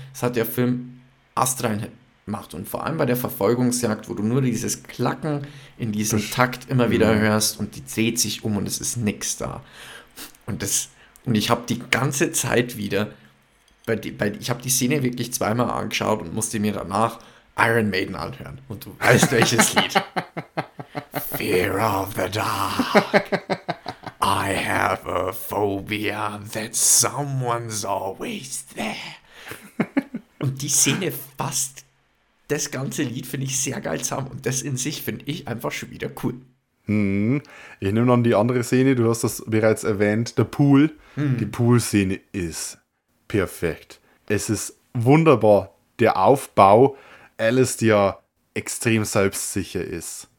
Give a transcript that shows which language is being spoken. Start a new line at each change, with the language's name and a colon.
German: Das hat der Film astrein macht. Und vor allem bei der Verfolgungsjagd, wo du nur dieses Klacken in diesem Takt immer wieder hörst und die dreht sich um und es ist nichts da. Und ich habe die ganze Zeit wieder, ich habe die Szene wirklich zweimal angeschaut und musste mir danach Iron Maiden anhören. Und du weißt, welches Lied.
English: Fear of the dark. I have a phobia that someone's always there.
German: Und die Szene fast das ganze Lied finde ich sehr geil zusammen und das in sich finde ich einfach schon wieder cool. Ich nehme dann die andere Szene, du hast das bereits erwähnt, der Pool. Die Pool-Szene ist perfekt. Es ist wunderbar, der Aufbau, Alistair extrem selbstsicher ist.